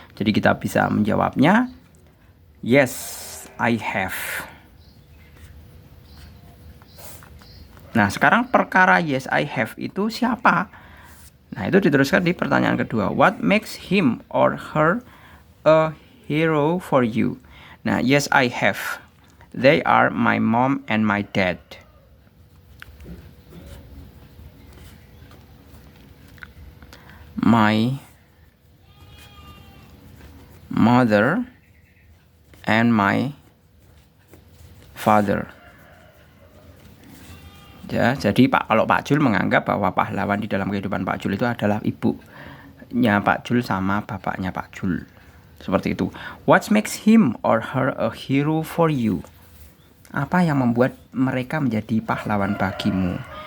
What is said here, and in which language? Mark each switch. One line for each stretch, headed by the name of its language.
Indonesian: Jadi kita bisa menjawabnya
English: yes, I have.
Indonesian: Nah, sekarang perkara
English: yes, I have
Indonesian: itu siapa? Nah, itu diteruskan di pertanyaan kedua.
English: What makes him or her a hero for you? Nah, yes, I have. They are my mom and my dad. My mother and my father.
Indonesian: Ya, jadi kalau Pak Jul menganggap bahwa pahlawan di dalam kehidupan Pak Jul itu adalah ibunya Pak Jul sama bapaknya Pak Jul. Seperti itu.
English: What makes him or her a hero for you?
Indonesian: Apa yang membuat mereka menjadi pahlawan bagimu?